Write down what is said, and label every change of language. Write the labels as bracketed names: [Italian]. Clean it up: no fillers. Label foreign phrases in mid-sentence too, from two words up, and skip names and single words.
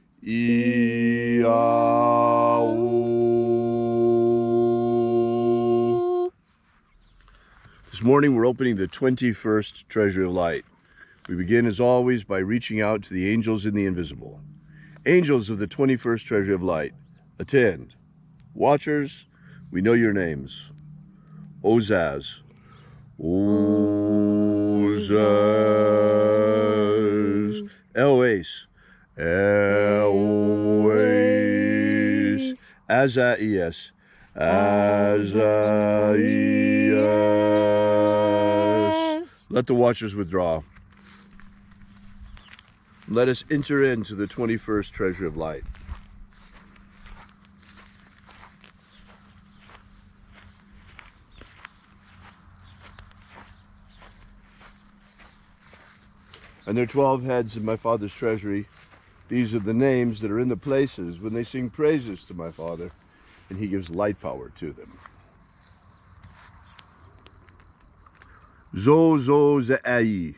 [English] This morning we're opening the 21st Treasure of Light. We begin as always by reaching out to the angels in the invisible. Angels of the 21st Treasure of Light, attend. Watchers, we know your names. Ozaz. Ozaz. Eloise. Eloise. Azaias. Azaias. Let the watchers withdraw. Let us enter into the 21st Treasure of Light. And there are 12 heads in my Father's treasury. These are the names that are in the places when they sing praises to my Father, and he gives light power to them. Zo zo zai.